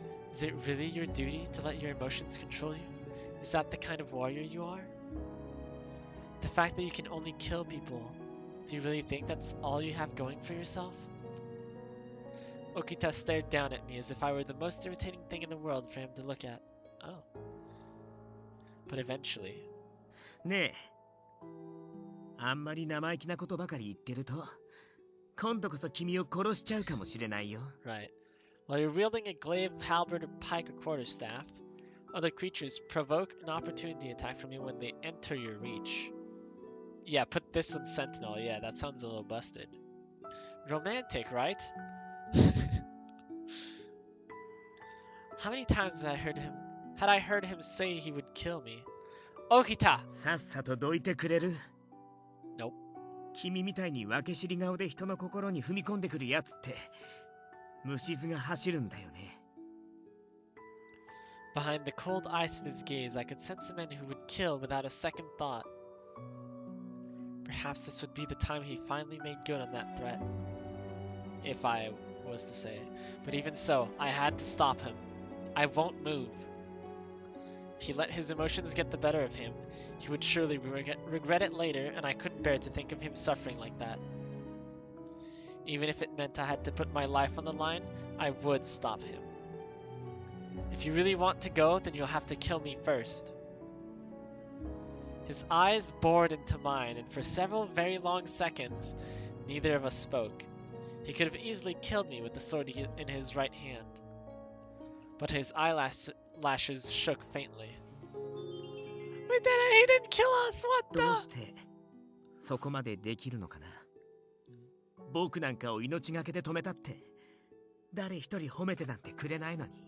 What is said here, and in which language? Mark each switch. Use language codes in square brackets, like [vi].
[en] Is it really your duty to let your emotions control you? Is that the kind of warrior you are? The fact that you can only kill people, do you really think that's all you have going for yourself? Okita stared down at me as if I were the most irritating thing in the world for him to look at. Oh. But eventually... [ja] ねえ、あんまり生意気なことばかり言ってると、今度こそ君を殺しちゃうかもしれないよ。 [en] Right. While you're wielding a glaive, halberd, pike, or quarterstaff, other creatures provoke an opportunity attack from you when they enter your reach. Yeah, put this one Sentinel. Yeah, that sounds a little busted. Romantic, right? How many times had I heard him say he would kill me? Okita! [ja] さっさとどいてくれる？ [en] Nope. [ja] 君みたいに分け知り顔で人の心に踏み込んでくるやつって、虫唾が走るんだよね。 [en] Behind the cold ice of his gaze, I could sense a man who would kill without a second thought. Perhaps this would be the time he finally made good on that threat. If I was to say. But even so, I had to stop him. I won't move. If he let his emotions get the better of him, he would surely regret it later, and I couldn't bear to think of him suffering like that. Even if it meant I had to put my life on the line, I would stop him. If you really want to go, then you'll have to kill me first. His eyes bored into mine, and for several very long seconds, neither of us spoke. He could have easily killed me with the sword in his right hand. But his eyelashes shook faintly. We did it! He didn't kill us! What the? [ja] どうしてそこまでできるのかな？僕なんかを命がけで止めたって、誰一人褒めてなんてくれないのに。